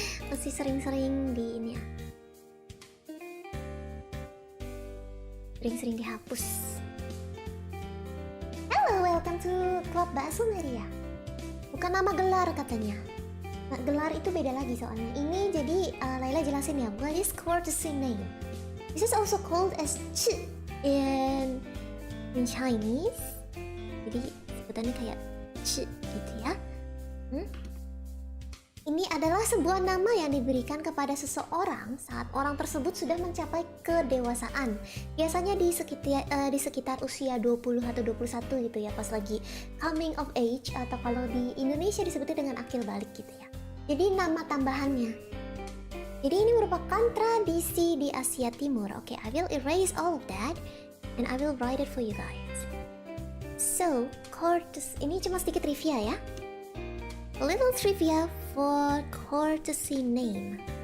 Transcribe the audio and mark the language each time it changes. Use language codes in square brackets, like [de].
[id] Masih sering-sering di ini ya, sering-sering dihapus. [en] Hello, welcome to Club ALSTROEMERIA. [id] Bukan nama gelar katanya. Nah, gelar itu beda lagi soalnya. Ini jadi Layla jelasin ya, [en] what is courtesy name? This is also called as ch in Chinese. [id] Jadi sebutannya kayak ch gitu ya. Ini adalah sebuah nama yang diberikan kepada seseorang saat orang tersebut sudah mencapai kedewasaan. Biasanya di sekitar usia 20 atau 21 gitu ya, pas lagi [en] coming of age, [id] atau kalau di Indonesia disebutnya dengan akil balik gitu ya. Jadi nama tambahannya. Jadi ini merupakan tradisi di Asia Timur. [en] Oke, I will erase all of that and I will write it for you guys. So, [id] ini cuma sedikit trivia ya. [en] A little trivia for courtesy name.